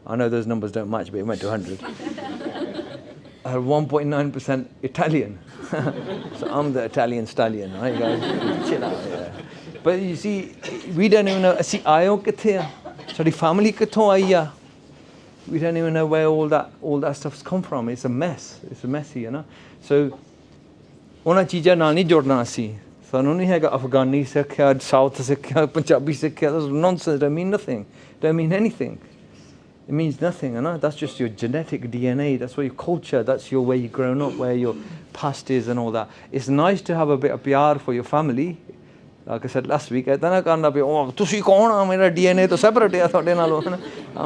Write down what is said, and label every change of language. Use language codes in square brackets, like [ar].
[en] I know those numbers don't match, but it went to 100. I had 1.9% Italian. So I'm the Italian stallion, right, guys? Chill out, yeah. But you see, we don't even know. See, [pa] ayo kithe hai? [en] Sorry, [pa] family kitho aayi hai? [en] We don't even know where all that stuff's come from. It's a mess. It's messy, you know. [pa] So, ਉਹਨਾਂ ਚੀਜ਼ਾਂ ਨਾਲ ਨਹੀਂ ਜੁੜਨਾ ਅਸੀਂ. ਸਾਨੂੰ ਨਹੀਂ ਹੈਗਾ Afghani ਸਿੱਖਿਆ, South ਸਿੱਖਿਆ, Punjabi ਸਿੱਖਿਆ. [en] That's nonsense. Don't mean nothing. Don't mean anything. It means nothing, you know. That's just your genetic DNA. That's what your culture. That's your where you've grown up, where your past is, and all that. It's nice to have a bit of pyar for your family. Like I said last week, I don't know, oh, [pa] tusi kaun ha, mera DNA to separate hai thode nalo, hai na.